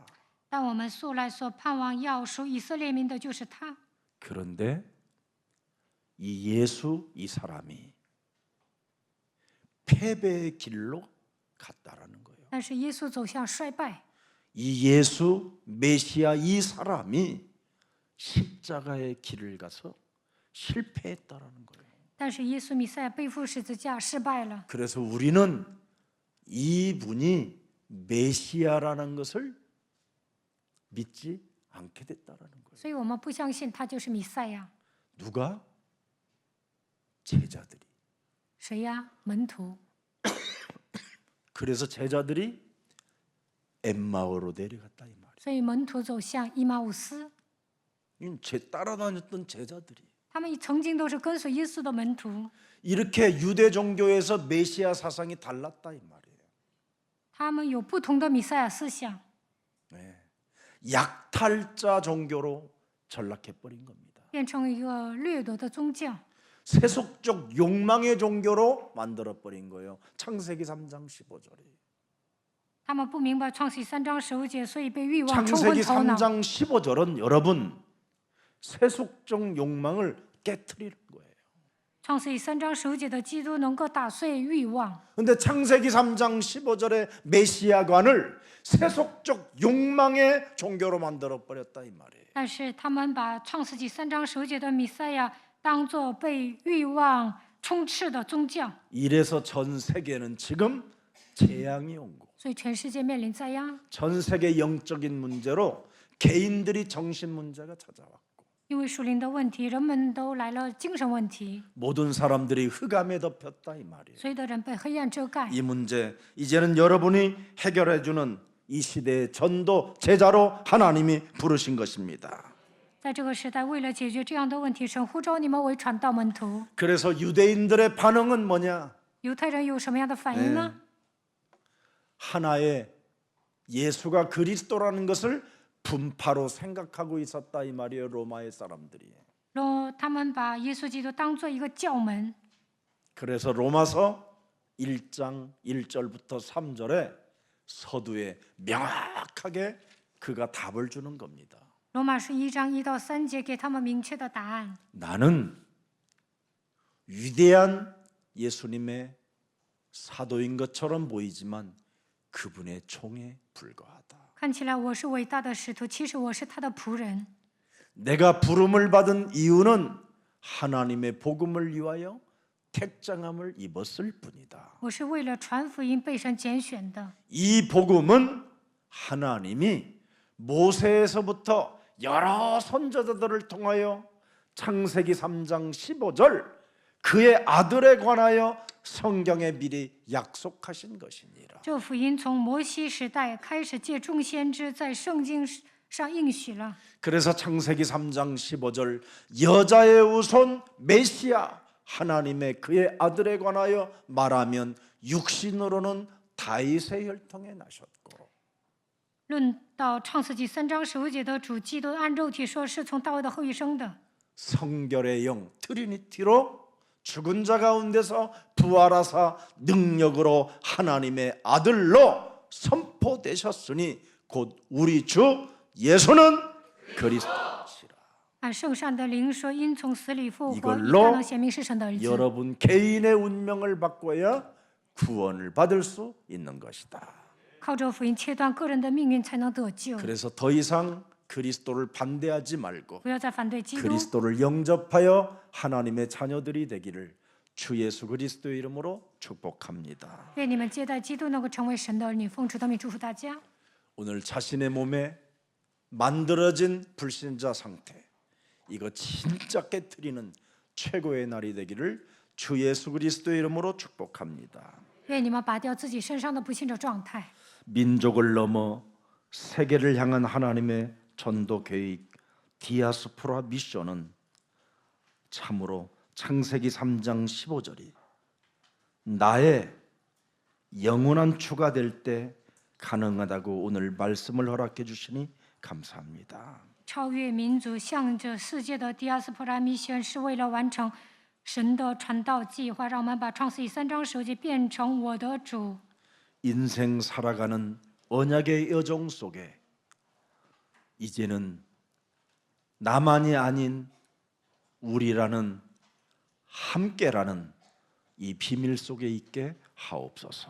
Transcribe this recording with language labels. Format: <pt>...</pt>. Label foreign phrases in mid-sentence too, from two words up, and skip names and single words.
<zh>但我们素来所盼望要属以色列民的就是他。</zh> <ko>그런데 이 예수 이 사람이 패배의 길로 갔다라는 거예요.</ko> <zh>但是耶稣走向衰败，</zh> <ko>이 예수 메시아 이 사람이 십자가의 길을 가서 실패했다라는 거예요.</ko> <zh>但是耶稣弥赛亚背负十字架失败了。</zh> <ko>그래서 우리는 이분이 메시아라는 것을 믿지 않게 됐다라는 거예요.</ko> <zh>所以我们不相信他就是弥赛亚。</zh> <ko>누가? 제자들이.</ko> <zh>谁呀？门徒。</zh> <ko>그래서 제자들이 엠마오로 내려갔다 이 말이에요.</ko> <zh>所以门徒走向伊马乌斯，</zh> <ko>따라다녔던 제자들이</ko> <zh>他们曾经都是跟随耶稣的门徒，</zh> <ko>이렇게 유대 종교에서 메시아 사상이 달랐다 이 말이에요.</ko> <zh>他们有不同的弥赛亚思想，</zh> <ko>약탈자 종교로 전락해 버린 겁니다.</ko> <zh>变成一个掠夺的宗教，</zh> <ko>세속적 욕망의 종교로 만들어 버린 거예요. 창세기 3장 15절에.</ko> <zh>他们不明白创世记3章15节，所以被欲望冲昏</zh> <ko>창세기</ko> <zh>头脑。</zh> <ko>3장 15절은 여러분 세속적 욕망을 깨트리는 거예요.</ko> <zh>创世记3章15节的基督能够打碎欲望，</zh> <ko>근데 창세기 3장 15절의 메시아관을 세속적 욕망의 종교로 만들어 버렸다 이 말이에요.</ko> <zh>但是他们把创世纪3章15节的弥赛亚当作被欲望充斥的宗教，</zh> <ko>이래서 전 세계는 지금 재앙이 온 거.</ko> <zh>所以全世界面临灾殃。</zh> <ko>전 세계 영적인 문제로 개인들이 정신 문제가 찾아왔고</ko> <zh>因为属灵的问题，人们都来了精神问题，</zh> <ko>모든 사람들이 흑암에 덮였다 이 말이에요.</ko> <zh>所有的人被黑暗遮盖。</zh> <ko>이 문제 이제는 여러분이 해결해 주는 이 시대의 전도 제자로 하나님이 부르신 것입니다.</ko> <zh>在这个时代，为了解决这样的问题，神呼召你们为传道门徒。</zh> <ko>그래서 유대인들의 반응은 뭐냐?</ko> <zh>犹太人有什么样的反应呢？</zh> <ko>하나의 예수가 그리스도라는 것을 분파로 생각하고 있었다 이 말이에요. 로마의 사람들이.</ko> <zh>他们把耶稣基督当做一个教门，</zh> <ko>그래서 로마서 1장 1절부터 3절에 서두에 명확하게 그가 답을 주는 겁니다.</ko> <zh>罗马书1章1到3节给他们明确的答案。</zh> <ko>나는 위대한 예수님의 사도인 것처럼 보이지만 그분의 총에 불과하다.</ko> <zh>看起来我是伟大的使徒，其实我是他的仆人。</zh> <ko>내가 부름을 받은 이유는 하나님의 복음을 위하여 택장함을 입었을 뿐이다.</ko> <zh>我是为了传福音被神拣选的。</zh> <ko>이 복음은 하나님이 모세에서부터 여러 선지자들을 통하여 창세기 3장 15절 그의 아들에 관하여 성경에 미리 약속하신 것이니라.</ko> <zh>这福音从摩西时代开始，借众先知在圣经上应许了。</zh> <ko>그래서 창세기 3장 15절 여자의 후손 메시아 하나님의 그의 아들에 관하여 말하면 육신으로는 다윗의 혈통에 나셨고</ko> <zh>论到创世纪3章15节的主基督，按肉体说是从大卫的后裔生的。</zh> <ko>성결의 영 트리니티로 죽은 자 가운데서 부활하사 능력으로 하나님의 아들로 선포되셨으니 곧 우리 주 예수는 그리스도시라.</ko> <zh>按圣善的灵说，因从死里复活，以</zh> <ko>이걸로</ko> <zh>大能显明是神的儿子。</zh> <ko>여러분 개인의 운명을 바꿔야 구원을 받을 수 있는 것이다.</ko> <zh>靠着福音切断个人的命运，才能得救。</zh> <ko>그래서 더 이상 그리스도를 반대하지 말고</ko> <zh>不要再反对基督，</zh> <ko>그리스도를 영접하여 하나님의 자녀들이 되기를 주 예수 그리스도의 이름으로 축복합니다.</ko> <zh>愿你们接待基督，能够成为神的儿女。奉主的名祝福大家。</zh> <ko>오늘 자신의 몸에 만들어진 불신자 상태 이거 진짜 깨트리는 최고의 날이 되기를 주 예수 그리스도의 이름으로 축복합니다.</ko> <zh>愿你们拔掉自己身上的不信者状态，</zh> <ko>민족을 넘어 세계를 향한 하나님의 전도 계획 디아스포라 미션은 참으로 창세기 3장 15절이 나의 영원한 주가 될 때 가능하다고 오늘 말씀을 허락해 주시니 감사합니다.</ko> <zh>超越民族，向着世界的迪亚斯普拉米宣是为了完成神的传道计划。让我们把创世纪3章15节变成我的主。</zh> <ko>인생 살아가는 언약의 여정 속에 이제는 나만이 아닌 우리라는 함께라는 이 비밀 속에 있게 하옵소서.</ko>